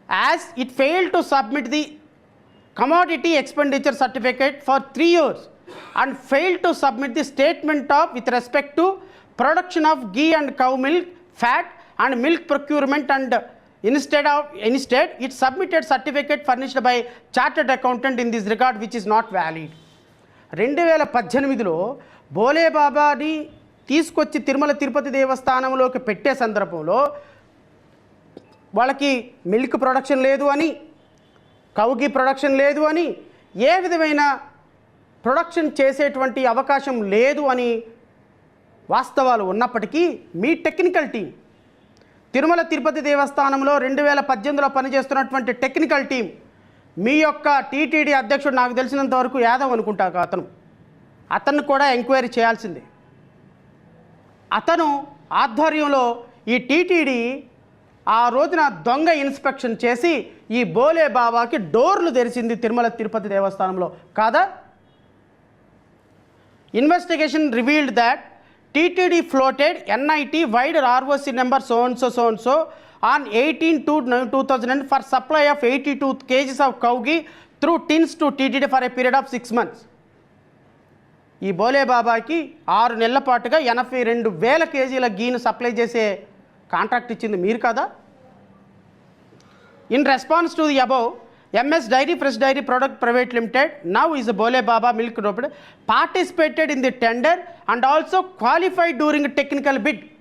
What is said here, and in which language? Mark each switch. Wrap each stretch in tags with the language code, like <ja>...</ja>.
<en>as it failed to submit the commodity expenditure certificate for 3 years and failed to submit the statement of with respect to production of ghee and cow milk, fat and milk procurement, and instead it submitted certificate furnished by chartered accountant in this regard which is not valid.</en> <te>2018లో బోలే బాబాని తీసుకొచ్చి తిరుమల తిరుపతి దేవస్థానంలోకి పెట్టే సందర్భంలో వాళ్ళకి milk production లేదు అని, కౌగి production లేదు అని, ఏ విధమైన ప్రొడక్షన్ చేసేటువంటి అవకాశం లేదు అని వాస్తవాలు ఉన్నప్పటికీ మీ టెక్నికల్ టీం తిరుమల తిరుపతి దేవస్థానంలో 2018లో పనిచేస్తున్నటువంటి టెక్నికల్ టీం మీ యొక్క టీటీడీ అధ్యక్షుడు నాకు తెలిసినంత వరకు యాదవ్ అనుకుంటా అతను కూడా ఎంక్వైరీ చేయాల్సిందే. అతను ఆధ్వర్యంలో ఈ టీటీడీ ఆ రోజున దొంగ ఇన్స్పెక్షన్ చేసి ఈ బోలే బాబాకి డోర్లు తెరిచింది తిరుమల తిరుపతి దేవస్థానంలో కాదా?</te> <en>Investigation revealed that TTD floated NIT vide ROC number so and so on 18/2/2000 for supply of 82 kgs of cow ghee through tins to TTD for a period of 6 months.</en> <te>ఈ బోలే బాబాకి 6 నెలల పాటుగా 82,000 కేజీల గీను సప్లై చేసే కాంట్రాక్ట్ ఇచ్చింది మీరు కదా?</te> <en>In response to the above MS Dairy Fresh Dairy Product Private Limited, now is a Bole Baba Milk Company, participated in the tender and also qualified during a technical bid.</en>